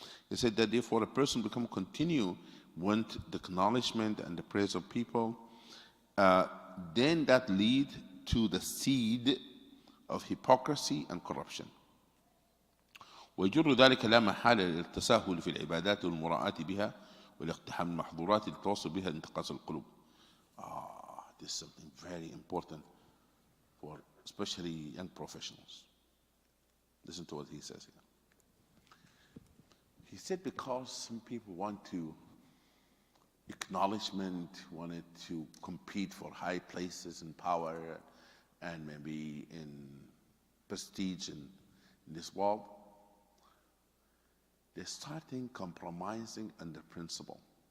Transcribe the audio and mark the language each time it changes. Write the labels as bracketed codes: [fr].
[en] He said that therefore a person continue want the acknowledgement and the praise of people, then that lead to the seed of hypocrisy and corruption. [ar] ويجر ذلك لا محالة للتساهل في العبادات والمراءة بها والاقتحام المحظورات للتوصل بها انتقاص القلوب. [en] This is something very important for especially young professionals. Listen to what he says here. He said because some people want to acknowledgement, wanted to compete for high places and power and maybe in prestige in this world, they're starting compromising on the principle.